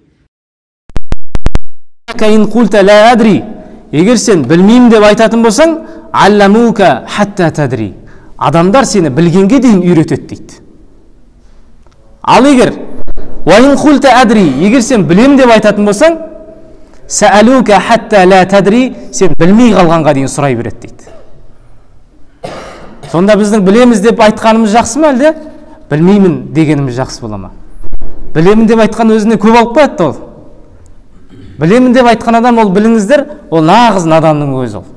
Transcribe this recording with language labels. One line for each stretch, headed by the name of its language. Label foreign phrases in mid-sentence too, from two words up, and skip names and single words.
Arabic: فإن قلت لا أدري.
Kazakh: Егер сен білмеймін деп айтатын болсаң,
Arabic: علموك حتى تدري.
Kazakh: Адамдар сені білгенге дейін үйретеді дейді. Ал егер
Arabic: وإن قلت أدري,
Kazakh: егер сен білемін деп айтатын болсаң,
Arabic: سألوك حتى لا تدري,
Kazakh: сен білмей қалғанға дейін сұрай береді дейді. Сонда біздің білеміз деп айтқанымыз жақсы ма әлде? Білмеймін дегеніміз жақсы бола ма? Білемін деп айтқан өзіне көп алып қояды ол. Білемін деп айтқан адам, ол біліңіздер, ол нағыз наданның өзі ол.